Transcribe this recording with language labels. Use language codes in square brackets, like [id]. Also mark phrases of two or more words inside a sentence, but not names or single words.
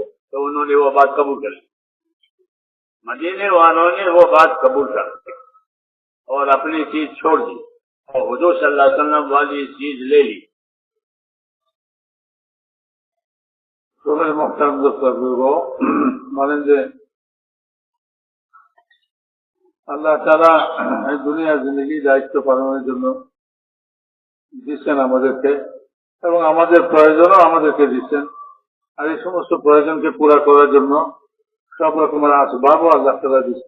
[ur] تو انہوں نے وہ بات قبول کر لی, مدینے والوں نے وہ بات قبول کر لی اور اپنی چیز چھوڑ دی, اور حضور [ar] صلی اللہ علیہ وسلم [ur] والی چیز لے لی. تو میرے محترم دوستوں, [bn] مانند আল্লাহ তাআলা এই দুনিয়ার জিন্দগি দায়িত্ব পালনের জন্য দিচ্ছেন আমাদেরকে, এবং আমাদের প্রয়োজনও আমাদেরকে দিচ্ছেন. আর এই সমস্ত প্রয়োজনকে পুরা করার জন্য সব রকমের আসবাবও আল্লাহ তাআলা দিচ্ছেন.